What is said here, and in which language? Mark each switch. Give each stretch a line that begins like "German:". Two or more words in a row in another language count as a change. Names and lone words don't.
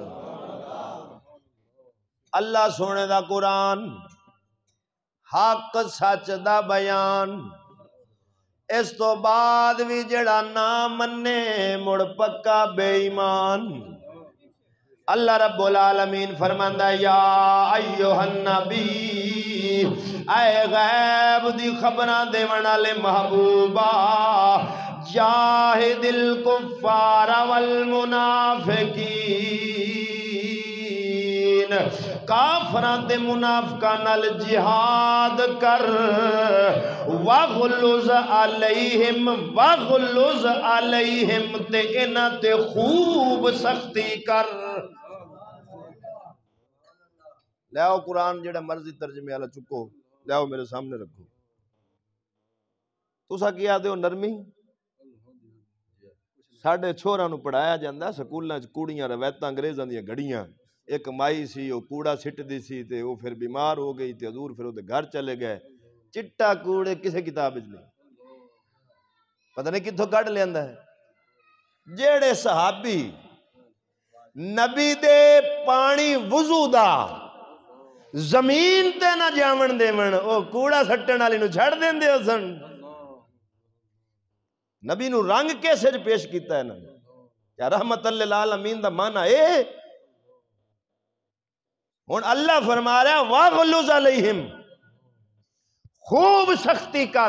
Punjabi: اللہ سونے دا قرآن، حق سچ دا بیان، اس تو بعد بھی جڑا نہ منے مڑ پکا بے ایمان۔ اللہ رب العالمین فرماندا
Arabic: یا ایھا النبی،
Punjabi: اے غیب دی خبراں دیون والے محبوبا،
Arabic: جاہد الکفار والمنافقین،
Punjabi: کافراں تے منافقاں نال جہاد کر،
Arabic: وغلظ علیہم
Punjabi: تے انہاں تے خوب سختی کر۔ لیاؤ قرآن جڑا مرضی ترجمے والا چکو، لیاؤ میرے سامنے رکھو۔ تسا کیا دیو نرمی؟ ساڈے چھوراں نو پڑھایا جاندا سکولاں وچ کوڑیاں روایتاں انگریزاں دیاں گھڑیاں، ایک مائی سی وہ کوڑا سٹ دی سی تے وہ پھر بیمار ہو گئی تے حضور پھر وہ گھر چلے گئے، چٹا کوڑے کسے کتاب وچ نہیں، پتہ نہیں کتھوں کڈ لیندا ہے۔ جیڑے صحابی نبی دے پانی وضو دا زمین تے نہ جاون دیون، او کوڑا سٹن والی نو چھڑ دیندے ہو سن۔ نبی نو رنگ کیسے پیش کیتا ہے نا، یا رحمت للعالمین دا معنی اے۔ ہن اللہ فرما رہا ہے
Arabic: وَغْلُظْ عَلَيْهِمْ،
Punjabi: خوب سختی کر۔